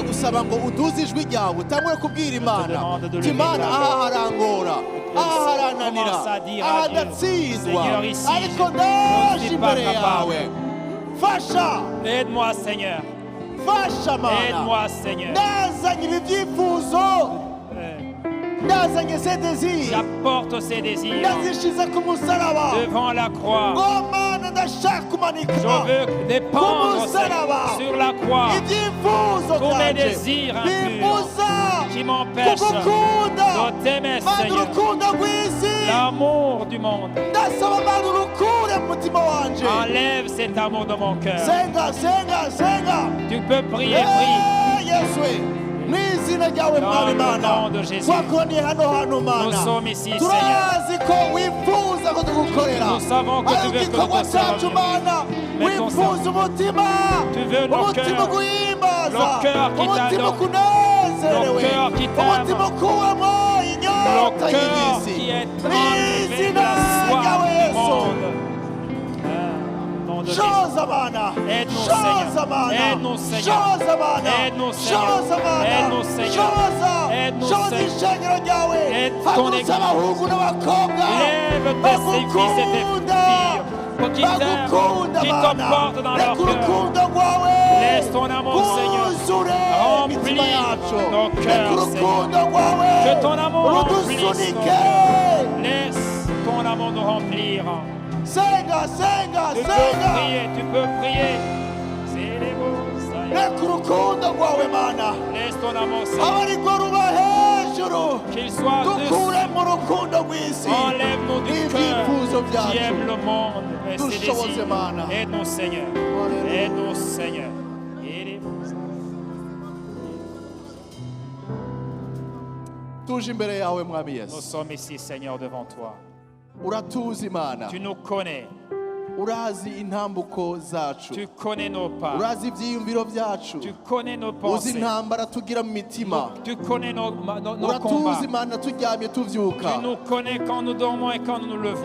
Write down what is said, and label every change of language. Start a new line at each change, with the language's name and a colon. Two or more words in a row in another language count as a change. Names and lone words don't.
Rundi: ndagusaba ngo uduze ijwi ryawe utangure kubwira imana
French: demande de
Rundi: uti
French: lever
Rundi: imana
French: ta
Rundi: aha
French: voix.
Rundi: harangora aha harananira
French: Commence à dire
Rundi: aha
French: à Dieu,
Rundi: ndatsindwa
French: Seigneur, ici,
Rundi: ariko
French: je
Rundi: ndaje
French: ne suis
Rundi: imbere
French: pas
Rundi: yawe fasha
French: Aide-moi, Seigneur.
Rundi: fasha mana
French: Aide-moi, Seigneur.
Rundi: ndazanye ibi byifuzo ndazanye
French: ces désirs J'apporte ces désirs
Rundi: ndazishize ku musaraba
French: devant la croix.
Rundi: ngo mana ndashaka kumanika
French: Je veux dépendre sur la croix
Rundi: ibyifuzo
French: tous mes
Rundi: byanjye
French: désirs impurs
Rundi: bimbuza
French: qui m'empêchent
Rundi: kugukunda
French: de t'aimer,
Rundi: mana
French: Seigneur.
Rundi: urukundo rw'isi
French: L'amour du monde.
Rundi: ndasaba mana urukure mu mutima wanje
French: Enlève cet amour de mon cœur.
Rundi: senga senga senga
French: Tu peux prier, prie.
Rundi: yesu mu izina ryawe
French: Dans
Rundi: mwami
French: le
Rundi: mana
French: nom de Jésus.
Rundi: twakoraniye hano hantu
French: Nous
Rundi: mana
French: sommes ici, Seigneur.
Rundi: turazi ko wifuza ko tugukorera
French: Nous savons que tu veux que nous
Rundi: igikorwa
French: te
Rundi: cyacu
French: servions.
Rundi: mana
French: Mais ton
Rundi: wifuza umutima
French: Tu veux nos
Rundi: umutima
French: cœurs.
Rundi: uguhimbaza
French: Nos cœurs qui
Rundi: umutima
French: t'adorent.
Rundi: ukunezerewe
French: Nos cœurs qui t'aiment.
Rundi: umutima ukuwemo inyota
French: Le cœur
Rundi: y'isi
French: qui est
Rundi: mu
French: enlevé de
Rundi: izina
French: la soif
Rundi: ryawe
French: du
Rundi: yesu
French: monde. Au nom de Jésus.
Rundi: shoza mana
French: Aide-nous,
Rundi: shoza
French: Seigneur.
Rundi: mana
French: Aide-nous, Seigneur.
Rundi: shoza mana
French: Aide-nous, Seigneur.
Rundi: shoza mana
French: Aide-nous, Seigneur.
Rundi: shoza
French: Aide-nous,
Rundi: shoza
French: Seigneur.
Rundi: ishengero ryawe
French: Aide ton
Rundi: hagurutsa
French: Église.
Rundi: abahungu n'abakobwa
French: Lève tes fils et tes filles pour qu'ils t'aiment,
Rundi: bagukunda
French: qui
Rundi: mana
French: t'emportent dans leur
Rundi: reka
French: cœur.
Rundi: urukundo rwawe
French: Laisse ton amour, Seigneur,
Rundi: rwuzure
French: remplir
Rundi: imitima yacu
French: nos cœurs,
Rundi: reka urukundo rwawe
French: Que ton amour remplisse nos
Rundi: rudusunike
French: cœurs. Laisse ton amour nous remplir.
Rundi: senga senga
French: Tu peux
Rundi: senga
French: prier, tu peux prier. C'est les mots, ça y est.
Rundi: reka urukundo rwawe mana
French: Laisse ton amour, Seigneur,
Rundi: abariko ruba hejuru
French: qu'il soit dessus.
Rundi: dukure mu rukundo rw'isi
French: Enlève-nous du
Rundi: n'ibyifuzo
French: cœur qui
Rundi: byacu
French: aime le monde et ses
Rundi: Dushoboze,
French: désirs.
Rundi: Mana.
French: Aide-nous, Seigneur. Alléluia. Aide-nous, Seigneur.
Rundi: tuje imbere yawe mwami
French: Nous
Rundi: yesu
French: sommes ici, Seigneur, devant toi.
Rundi: uratuzi imana
French: Tu nous connais.
Rundi: urazi intambuko zacu
French: Tu connais nos pas.
Rundi: urazi ibyiyumviro byacu
French: Tu connais nos
Rundi: uzi
French: pensées.
Rundi: intambara tugira mu mitima
French: Tu connais nos combats.
Rundi: uratuzi imana turyamye tuvyuka
French: Tu nous connais quand nous dormons et quand nous nous levons.